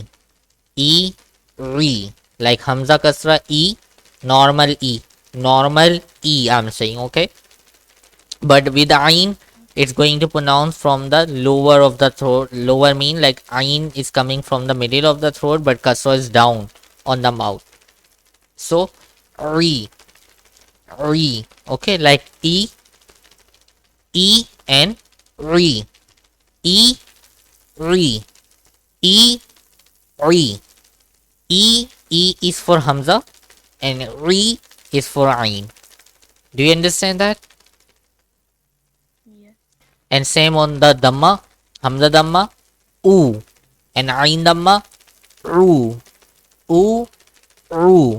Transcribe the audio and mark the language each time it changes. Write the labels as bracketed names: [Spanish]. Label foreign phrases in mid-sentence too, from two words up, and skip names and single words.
[English] E, Re. Like Hamza Kasra E, normal E. Normal E, I'm saying, okay? But with Ain, it's going to pronounce from the lower of the throat. Lower mean like Ain is coming from the middle of the throat, but Kasra is down on the mouth. So, Re, Re. Okay, like E, E, and Re. E, Re. E, Re. E is for Hamza, and Re is for Ain. Do you understand that? Yeah. And same on the Dhamma. Hamza Dhamma, U. And Ain Dhamma, Ru. U, Ru.